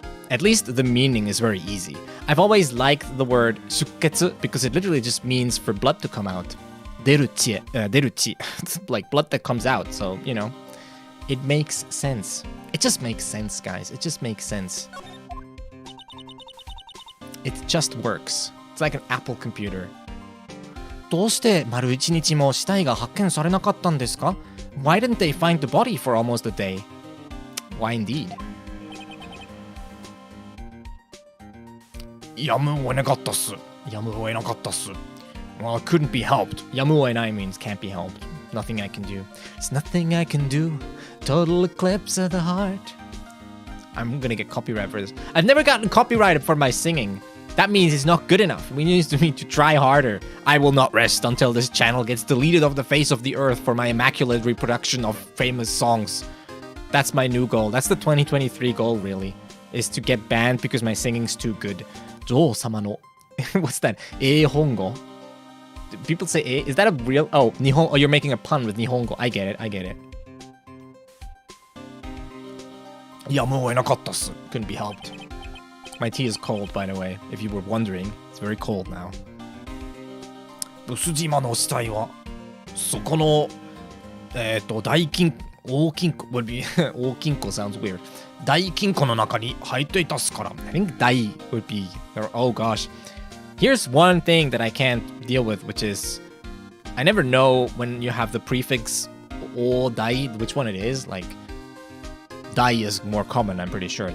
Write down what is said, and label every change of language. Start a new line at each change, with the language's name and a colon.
English: At least the meaning is very easy. I've always liked the word shuketsu because it literally just means for blood to come out. Deruchi. It's like blood that comes out. So, you know, it makes sense. It just makes sense, guys. It just makes sense. It just works. It's like an Apple computer.
Japanese: どうして丸一日も死体が発見されなかったんですか?
English: Why didn't they find the body for almost a day? Why indeed?
Japanese: やむを得なかったっす.やむを得なかったっす.
English: Well, it couldn't be helped. やむを得ない means can't be helped. Nothing I can do. It's nothing I can do. Total eclipse of the heart. I'm gonna get copyright for this. I've never gotten copyrighted for my singing. That means it's not good enough. We need to try harder. I will not rest until this channel gets deleted off the face of the earth for my immaculate reproduction of famous songs. That's my new goal. That's the 2023 goal, really. Is to get banned because my singing's too good.
Japanese: 女王様の
English: What's that?
Japanese: 英本語?
English: People say is that a real Nihon? Oh, you're making a pun with Nihongo. I get it.
Japanese: やむを得なかったっす.
English: Couldn't be helped. My tea is cold, by the way, if you were wondering. It's very cold now.
Japanese: ブス島の死体はそこの大金庫
English: would be
Japanese: 大金庫
English: sounds weird.
Japanese: 大金庫の中に入っていたっすから.
English: I think 大 would be oh gosh. Here's one thing that I can't deal with, which is I never know when you have the prefix o dai, which one it is. Like dai is more common, I'm pretty sure.